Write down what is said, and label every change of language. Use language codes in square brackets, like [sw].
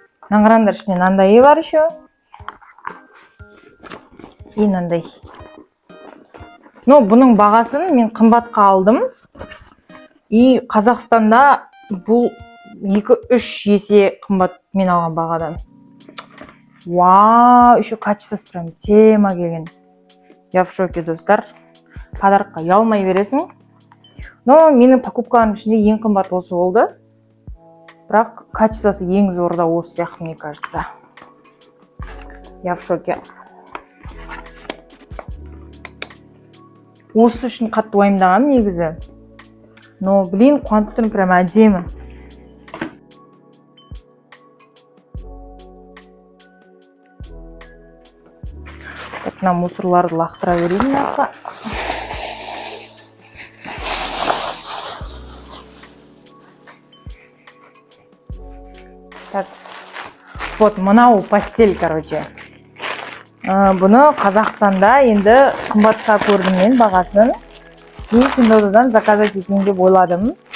[kk] Қараңдар, ішінде мынандай бар еще. И мынандай. Но бұның бағасын мен қымбатқа алдым. И Қазақстанда бұл 2-3 есе қымбат мен алған бағадан. Вау, еще качествосы прям тема келген. [ru] Я в шоке, достар. [kk] Подарыққа ұялмай бересің. Но менің покупкаларым ішінде ең қымбат осы болды. Бірақ качествосы ең зор да осы сияқты, [ru] мне кажется. Я в шоке. [kk] Осы үшін қатты уайымдағам негізі. Но, блин, қуанып тұрмын, прям әдемі. Так, мына мусорларды лақтыра берейін жаққа. Так, вот мынау постель, короче. Бұны Қазақстанда енді қымбатқа көрдім мен бағасын. И Пиндодадан заказать етейін деп ойладым.